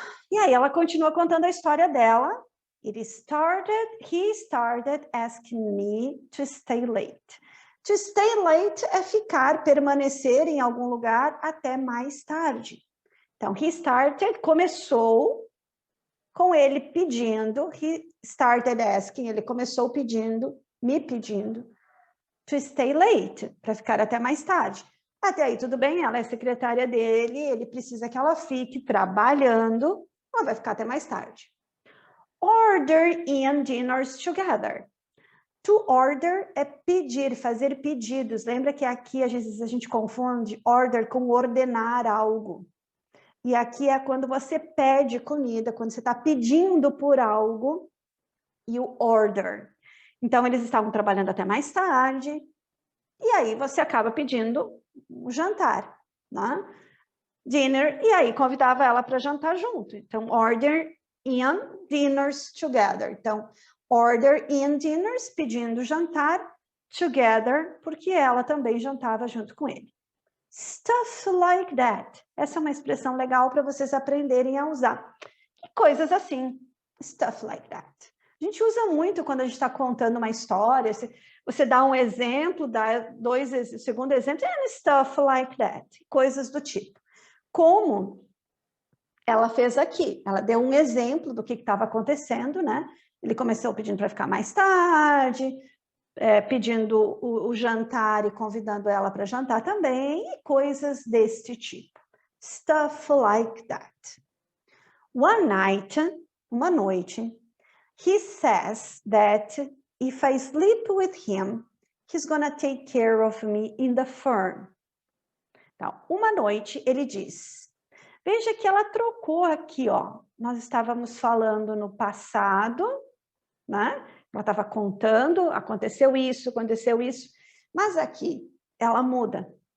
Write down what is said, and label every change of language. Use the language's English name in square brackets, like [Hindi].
[Portuguese] E aí ela continua contando a história dela. [English] He started asking me to stay late. [Portuguese] To stay late é ficar, permanecer em algum lugar até mais tarde. Então, começou com ele pedindo, [English] he started asking, [Portuguese] ele começou me pedindo, [English] to stay late, [Portuguese] para ficar até mais tarde. Até aí tudo bem, ela é secretária dele, ele precisa que ela fique trabalhando, ela vai ficar até mais tarde. [English] Order in dinners together. [Portuguese] To order é pedir, fazer pedidos. Lembra que aqui às vezes a gente confunde order com ordenar algo. E aqui é quando você pede comida, quando você está pedindo por algo, e o order. Então, eles estavam trabalhando até mais tarde, e aí você acaba pedindo um jantar, né? Dinner, e aí convidava ela para jantar junto. [English] Então, order in dinners together. [Portuguese] Então, order in dinners, pedindo jantar, together, porque ela também jantava junto com ele. [English] Stuff like that. [Portuguese] Essa é uma expressão legal para vocês aprenderem a usar. Coisas assim. Stuff like that. A gente usa muito quando a gente está contando uma história. Você dá um exemplo, dá o segundo exemplo, [English] stuff like that. [Portuguese] Coisas do tipo. Como ela fez aqui. Ela deu um exemplo do que estava acontecendo, né? Ele começou pedindo para ficar mais tarde, pedindo o jantar e convidando ela para jantar também, e coisas deste tipo. [English] Stuff like that. One night, [Portuguese] uma noite, [English] he says that if I sleep with him, he's gonna take care of me in the firm. [Portuguese] Então, uma noite ele diz, veja que ela trocou aqui, ó. Nós estávamos falando no passado, né? Ela estava contando, aconteceu isso, mas aqui ela muda.